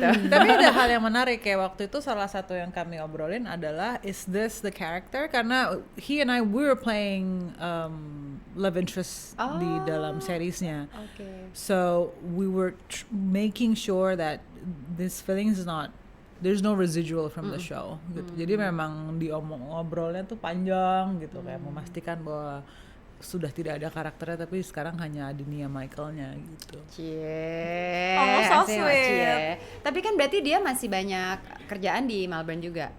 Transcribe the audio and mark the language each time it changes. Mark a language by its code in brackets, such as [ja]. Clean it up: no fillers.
[id] Tapi ada hal yang menarik, kayak waktu itu salah satu yang kami obrolin adalah [en] is this the character, [id] karena [en] he and I we were playing love interest [id] di dalam seriesnya. Oke. [en] So we were making sure that this feeling is not, there's no residual from the show [id] gitu. Jadi memang ngobrolnya tuh panjang gitu, kayak memastikan bahwa sudah tidak ada karakternya, tapi sekarang hanya Adinia Michaelnya gitu. Cie. [en] Oh, so [id] asik, [en] sweet. Cie. [id] Tapi kan berarti dia masih banyak kerjaan di Melbourne juga.